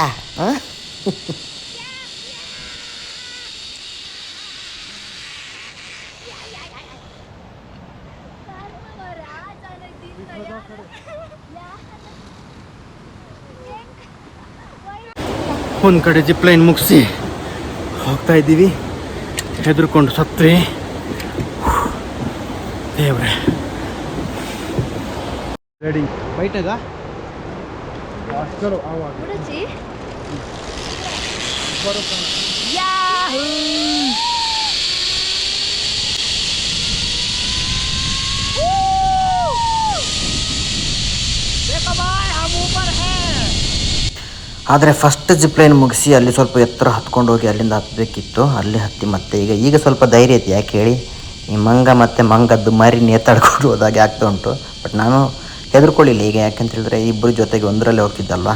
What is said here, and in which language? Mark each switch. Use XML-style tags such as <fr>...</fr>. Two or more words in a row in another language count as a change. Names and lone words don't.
<kn>ಹಾಂ, ಒಂದು ಕಡೆ</kn> <en>zip line</en> <kn>ಮುಗಿಸಿ ಹೋಗ್ತಾ ಇದ್ದೀವಿ. ಹೆದರ್ಕೊಂಡು ಸತ್ವಿ, ದೇವ್ರೆ.</kn> <hi>रेडी बैठेगा चलो आओ आगे। गुरुजी देखो भाई, हम ऊपर हैं।</hi> <kn>ಆದರೆ</kn> <en>first zip line</en> <kn>ಮುಗಿಸಿ ಅಲ್ಲಿ ಸ್ವಲ್ಪ ಎತ್ತರ ಹತ್ಕೊಂಡು ಹೋಗಿ ಅಲ್ಲಿಂದ ಹತ್ತಬೇಕಿತ್ತು. ಅಲ್ಲಿ ಹತ್ತಿ ಮತ್ತೆ ಈಗ ಸ್ವಲ್ಪ ಧೈರ್ಯ ಐತಿ. ಯಾಕೆ ಹೇಳಿ, ಈ ಮಂಗ ಮತ್ತು ಮಂಗದ್ದು ಮರಿ ನೇತಾಡ್ಕೊಂಡು ಹೋದಾಗೆ ಆಗ್ತಾ ಉಂಟು. ಬಟ್ ನಾನು ಹೆದರ್ಕೊಳ್ಳಿಲ್ಲ ಈಗ, ಯಾಕೆಂತ ಹೇಳಿದ್ರೆ ಇಬ್ಬರು ಜೊತೆಗೆ ಒಂದರಲ್ಲೇ ಹೋಗ್ತಿದ್ದಲ್ವ.</kn>